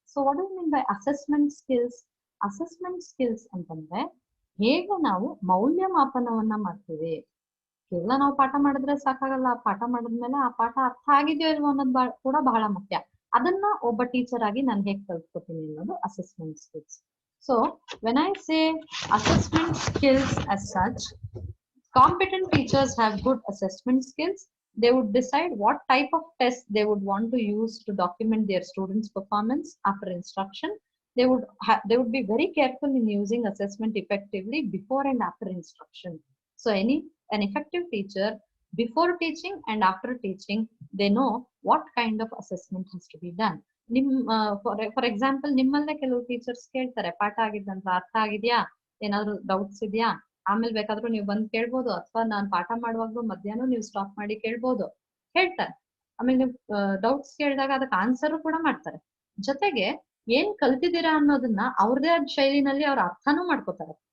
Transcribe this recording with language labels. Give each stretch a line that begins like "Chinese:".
English: so what do you mean by
Kannada: assessment skills? Assessment skills ಅಂತಂದ್ರೆ ಹೇಗೆ ನಾವು ಮೌಲ್ಯಮಾಪನವನ್ನ ಮಾಡ್ತೀವಿ. ಕೇವಲ ನಾವು ಪಾಠ ಮಾಡಿದ್ರೆ ಸಾಕಾಗಲ್ಲ, ಪಾಠ ಮಾಡಿದ್ಮೇಲೆ ಆ ಪಾಠ ಅರ್ಥ ಆಗಿದೆಯೋ ಇಲ್ವೋ ಅನ್ನೋದು ಕೂಡ ಬಹಳ ಮುಖ್ಯ. ಅದನ್ನ ಒಬ್ಬ ಟೀಚರ್ ಆಗಿ ನಾನು ಹೇಗೆ ಕಲ್ತ್ಕೊತೀನಿ ಅನ್ನೋದು assessment skills.
English: So when I say assessment skills as such, competent teachers have good assessment skills. They would decide what type of test they would want to use to document their students' performance after instruction. They would be very careful in using assessment effectively before and after instruction. So an effective teacher, before teaching and after teaching, they know what kind of assessment has to be done. For example
Kannada: ನಿಮ್ಮಲ್ಲೇ ಕೆಲವು teachers ಕೇಳ್ತಾರೆ, ಪಾಠ ಆಗಿದ್ದಂತ ಅರ್ಥ ಆಗಿದ್ಯಾ, ಏನಾದ್ರು doubts ಇದೆಯಾ, ಆಮೇಲೆ ಬೇಕಾದ್ರೂ ನೀವು ಬಂದು ಕೇಳ್ಬೋದು, ಅಥವಾ ನಾನು ಪಾಠ ಮಾಡುವಾಗ್ಲೂ ಮಧ್ಯಾಹ್ನ ನೀವು ಸ್ಟಾಪ್ ಮಾಡಿ ಕೇಳ್ಬೋದು, ಹೇಳ್ತಾರೆ. ಆಮೇಲೆ ನೀವು ಡೌಟ್ಸ್ ಕೇಳಿದಾಗ ಅದಕ್ಕೆ ಆನ್ಸರ್ ಕೂಡ ಮಾಡ್ತಾರೆ. ಜೊತೆಗೆ ಏನ್ ಕಲ್ತಿದ್ದೀರಾ ಅನ್ನೋದನ್ನ ಅವ್ರದೇ ಆದ ಶೈಲಿನಲ್ಲಿ ಅವ್ರ ಅರ್ಥನೂ ಮಾಡ್ಕೋತಾರೆ.